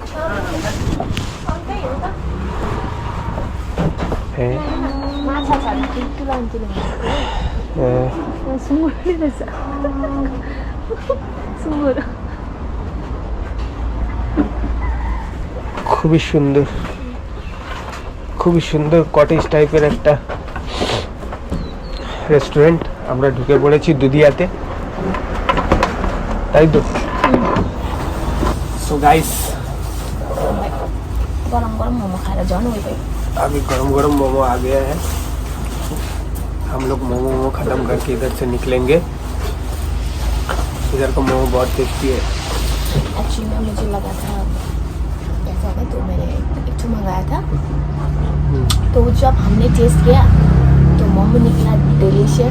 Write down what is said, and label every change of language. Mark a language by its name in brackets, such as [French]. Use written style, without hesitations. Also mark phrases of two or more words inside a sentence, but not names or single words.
[Bangla] হ্যাঁ খুবই সুন্দর, খুবই সুন্দর কটেজ টাইপের একটা রেস্টুরেন্ট। আমরা ঢুকে পড়েছি দুধিয়াতে, তাই তো। [English] so guys [Nepali] गरम गरम मोमो खाएर झन् हो गयो। [Hindi] अभी गरम गरम मोमो आ गया है। हम लोग मोमो ख़त्म करके इधर से निकलेंगे। इधर का मोमो बहुत टेस्टी है। एक्चुअली में मुझे लगा था ऐसा है, तो मैंने एक ठो मंगाया था। तो जब हमने टेस्ट किया तो मोमो निकला डिलीशियस।